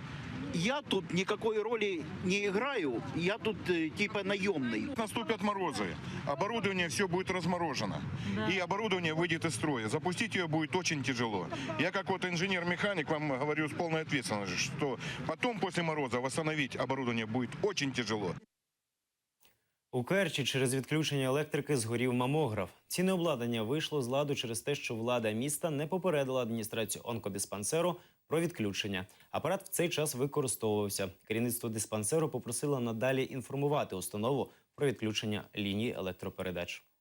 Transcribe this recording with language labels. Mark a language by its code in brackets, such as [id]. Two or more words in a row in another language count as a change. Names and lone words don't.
[ru] Я тут никакой роли не играю, я тут типа наемный. Наступят морозы, оборудование все будет разморожено, да. И оборудование выйдет из строя. Запустить ее будет очень тяжело. Я как вот инженер-механик вам говорю с полной ответственностью, что потом после мороза восстановить оборудование будет очень тяжело. [uk] У Керчі через відключення електрики згорів мамограф. Ціни обладнання вийшло з ладу через те, що влада міста не попередила адміністрацію онкодиспансеру про відключення. Апарат в цей час використовувався. Керівництво диспансеру попросило надалі інформувати установу про відключення лінії електропередач.